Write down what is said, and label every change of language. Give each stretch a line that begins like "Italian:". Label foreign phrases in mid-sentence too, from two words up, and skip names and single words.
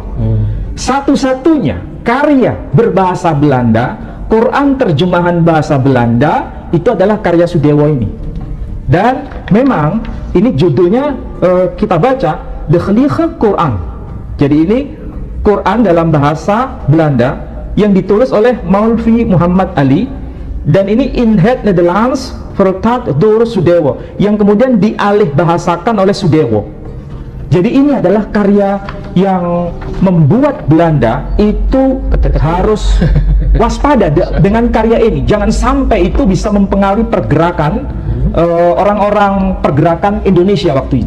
Indonesian: Satu-satunya karya berbahasa Belanda, Quran terjemahan bahasa Belanda, itu adalah karya Sudewo ini. Dan memang ini judulnya kita baca The Heilige Quran. Jadi ini Quran dalam bahasa Belanda yang ditulis oleh Maulvi Muhammad Ali, dan ini
Dutch: in het Nederlands vertaald door Sudewo,
Indonesian: yang kemudian dialih bahasakan oleh Sudewo. Jadi ini adalah karya yang membuat Belanda itu harus waspada dengan karya ini. Jangan sampai itu bisa mempengaruhi pergerakan orang-orang pergerakan Indonesia waktu itu.